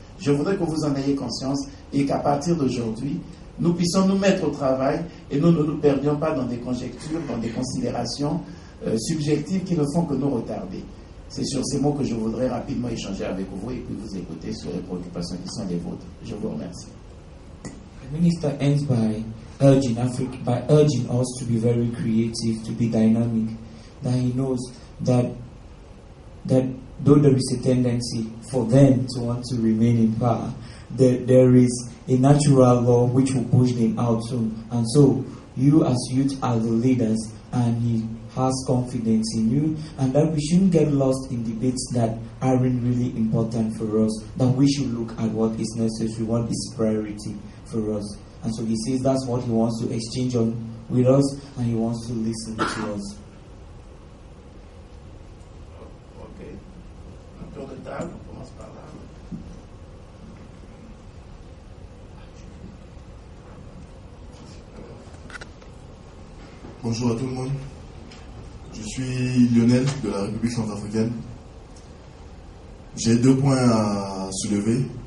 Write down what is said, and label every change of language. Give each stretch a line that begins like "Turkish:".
French: Je voudrais que vous en ayez conscience et qu'à partir d'aujourd'hui, nous puissions nous mettre au travail et nous ne nous perdions pas dans des conjectures, dans des considérations subjectives qui ne font que nous retarder. C'est sur ces mots que je voudrais rapidement échanger avec vous et puis vous écouter sur les préoccupations qui sont les vôtres. Je vous remercie.
English: The minister ends by urging us to be very creative, to be dynamic. That he knows that though there is a tendency for them to want to remain in power, that there is a natural law which will push them out soon. And so, you as youth are the leaders, and he has confidence in you, and that we shouldn't get lost in debates that aren't really important for us, that we should look at what is necessary, what is priority for us. And so he says that's what he wants to exchange on with us, and he wants to listen to us. Ok.
French: Un tour de table, on commence par là. Bonjour à tout le monde. Je suis Lionel de la République centrafricaine. J'ai 2 points à soulever.